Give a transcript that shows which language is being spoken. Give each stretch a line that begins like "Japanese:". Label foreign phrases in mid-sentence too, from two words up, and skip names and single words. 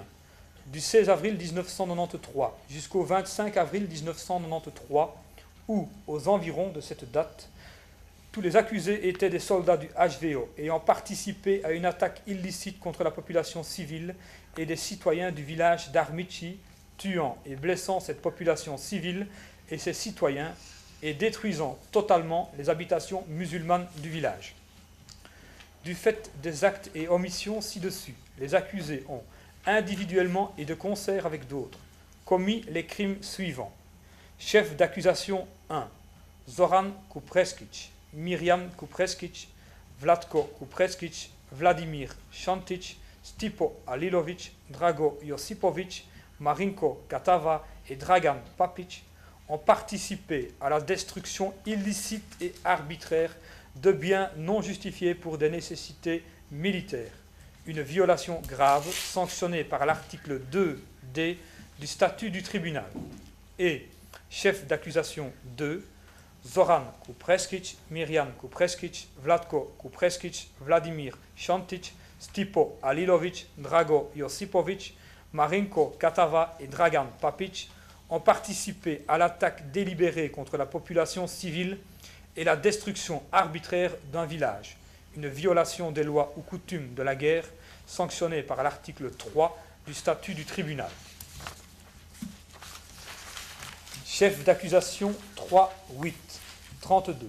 French: Du 16 avril 1993 jusqu'au 25 avril 1993, ou aux environs de cette date, tous les accusés étaient des soldats du HVO ayant participé à une attaque illicite contre la population civile et des citoyens du village d'Armici, tuant et blessant cette population civile et ses citoyens et détruisant totalement les habitations musulmanes du village. Du fait des actes et omissions ci-dessus, les accusés ont, individuellement et de concert avec d'autres, commis les crimes suivants. Chef d'accusation 1. Zoran Kupreskić, Miriam Kupreskić, Vlatko Kupreskić, Vladimir Šantić, Stipo Alilović, Drago Josipović, Marinko Katava et Dragan Papić ont participé à la destruction illicite et arbitraire de biens non justifiés pour des nécessités militaires, une violation grave sanctionnée par l'article 2D du statut du tribunal. Et chef d'accusation 2, Zoran Kupreskić, Miriam Kupreskić, Vlatko Kupreskić, Vladimir Šantić, Stipo Alilović, Drago Josipović, Marinko Katava et Dragan Papić ont participé à l'attaque délibérée contre la population civile et la destruction arbitraire d'un village, une violation des lois ou coutumes de la guerre sanctionnée par l'article 3 du statut du tribunal. Chef d'accusation 3-8, 32.